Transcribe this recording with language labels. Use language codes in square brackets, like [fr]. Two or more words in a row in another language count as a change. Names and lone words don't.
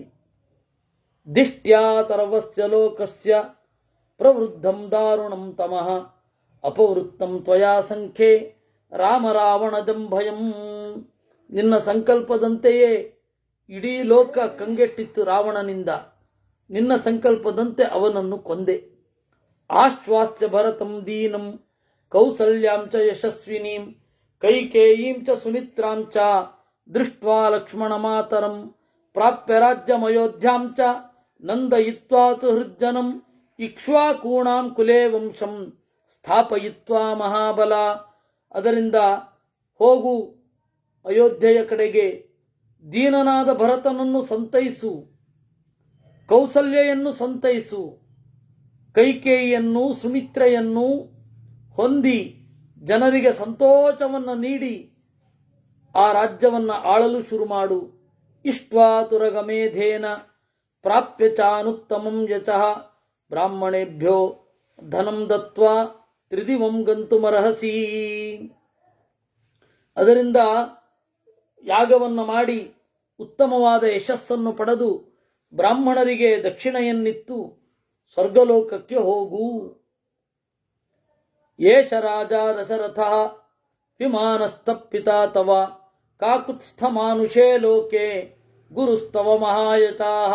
[sa] ದಿಷ್ಟ್ಯಾ ತರ್ವಸ್ಯ ಲೋಕಸ್ಯ ಪ್ರವೃದ್ಧಂ ದಾರುಣಂ ತಮಃ ಅಪವೃತ್ತಂ ತ್ವಯಾ ಸಂಖ್ಯೆ ರಾಮ ರಾವಣಜಂ ಭಯಂ. [kn] ನಿನ್ನ ಸಂಕಲ್ಪದಂತೆಯೇ ಇಡೀ ಲೋಕ ಕಂಗೆಟ್ಟಿತ್ತು ರಾವಣನಿಂದ. ನಿನ್ನ ಸಂಕಲ್ಪದಂತೆ ಅವನನ್ನು ಕೊಂದೆ. [sa] ಆಶ್ವಾಸ್ಯ ಭರತಂ ದೀನಂ ಕೌಸಲ್ಯಾಂ ಚ ಯಶಸ್ವಿನೀಂ ಕೈಕೇಯೀಂ ಚ ಸುಮಿತ್ರಾಂ ಚ ದೃಷ್ಟ್ವಾ ಲಕ್ಷ್ಮಣ ಮಾತರಂ ಪ್ರಾಪ್ಯ ರಾಜ್ಯಮಯೋಧ್ಯಾಂ ಚ ನಂದಯಿತ್ವಾ ತು ಹೃಜ್ಜನಂ ಇಕ್ಷ್ವಾಕೂಣಾಂ ಕುಲೇ ವಂಶಂ ಸ್ಥಾಪಯಿತ್ವಾ ಮಹಾಬಲ. [kn] ಅದರಿಂದ ಹೋಗು ಅಯೋಧ್ಯೆಯ ಕಡೆಗೆ, ದೀನನಾದ ಭರತನನ್ನು ಸಂತೈಸು, ಕೌಸಲ್ಯೆಯನ್ನು ಸಂತೈಸು, ಕೈಕೇಯಿಯನ್ನು ಸುಮಿತ್ರೆಯನ್ನು ಹೊಂದಿ ಜನರಿಗೆ ಸಂತೋಷವನ್ನು ನೀಡಿ ಆ ರಾಜ್ಯವನ್ನು ಆಳಲು ಶುರು ಮಾಡು. [sa] ಇಷ್ಟ್ವಾ ತುರಗಮೇಧೇನ ಪ್ರಾಪ್ಯ ಚಾನುತ್ತಮಂ ಯಚಃ ಬ್ರಾಹ್ಮಣೇಭ್ಯೋ ಧನಂ ದತ್ವಾ ತ್ರಿದಿವಂ ಗಂತುಮರ್ಹಸಿ. [kn] ಅದರಿಂದ ಯಾಗವನ್ನು ಮಾಡಿ ಉತ್ತಮವಾದ ಯಶಸ್ಸನ್ನು ಪಡೆದು ಬ್ರಾಹ್ಮಣರಿಗೆ ದಕ್ಷಿಣೆಯನ್ನಿತ್ತು ಸ್ವರ್ಗಲೋಕಕ್ಕೆ ಹೋಗು. [sa] ಏಷ ರಾಜ ದಶರಥಃ ವಿಮಾನಸ್ತಪ್ಪಿತಾ ತವ ಕಾಕುತ್ಸ್ಥ ಮಾನುಷೇ ಲೋಕೆ ಗುರುಸ್ತವ ಮಹಾಯತಾಃ.